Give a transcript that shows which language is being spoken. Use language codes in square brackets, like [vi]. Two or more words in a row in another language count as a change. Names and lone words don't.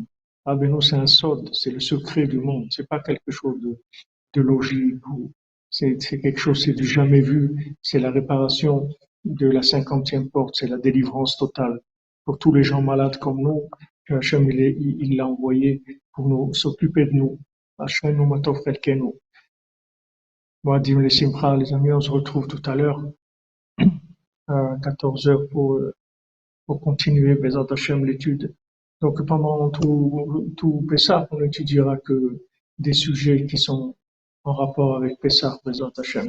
[fr] Rabbeinu, c'est un sod, c'est le secret du monde. C'est pas quelque chose de logique ou c'est quelque chose, c'est du jamais vu. C'est la réparation de la 50e porte, c'est la délivrance totale. Pour tous les gens malades comme nous, Hachem, il l'a envoyé pour nous s'occuper de nous. [he] השם, נו מה טוב חלקנו. [fr] Moadim les simcha, les amis, on se retrouve tout à l'heure à 14h pour continuer [he] בעזרת השם [fr] l'étude. Donc pendant tout Pessah, on n'étudiera que des sujets qui sont en rapport avec Pessah, [he] בעזרת השם.